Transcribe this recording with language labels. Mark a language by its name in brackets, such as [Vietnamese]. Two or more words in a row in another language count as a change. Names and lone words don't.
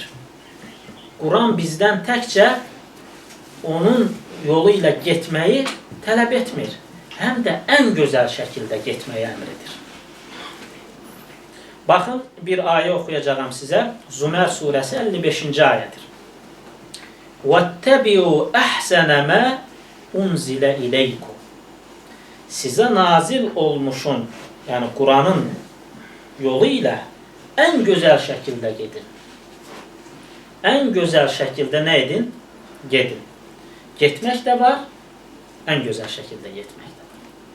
[Azerbaijani] Quran bizdən təkcə onun yolu ilə getməyi tələb etmir. Həm də ən gözəl şəkildə getməyi əmr edir. Baxın, bir ayə oxuyacağım sizə. Zümer surəsi 55-ci ayədir. [Arabic] وَاتَّبِعُوا أَحْسَنَ مَا أُنْزِلَ إِلَيْكُمْ [Azerbaijani] Sizə nazil olmuşun, yəni Quranın yolu ilə ən gözəl şəkildə gedin. Ən gözəl şəkildə nə edin? Gedin. Getmək də var, ən gözəl şəkildə getmək də var.